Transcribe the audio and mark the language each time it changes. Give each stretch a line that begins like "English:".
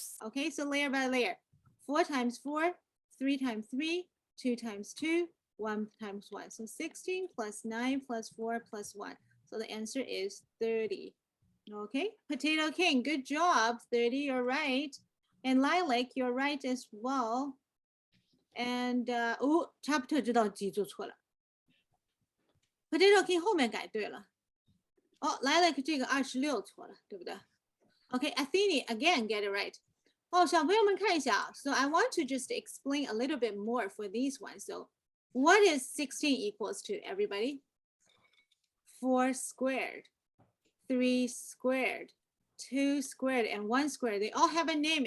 English: Okay, so layer by layer. 4 times 4, 3 times 3, 2 times 2, 1 times 1. So 16 plus 9 plus 4 plus 1. So the answer is 30. Okay, Potato King, good job. 30, you're right. And Lilac, you're right as well.
Chinese: And chapter 知道记住错了。Potato King 后面改对了。 Lilac 这个26错了，对不对？
English: Okay, Athene again get it right.
Chinese: 小朋友们看一下。
English: So I want to just explain a little bit more for these ones. So what is 16 equals to, everybody? 4 squared, 3 squared, 2 squared, and 1 squared. They all have a name.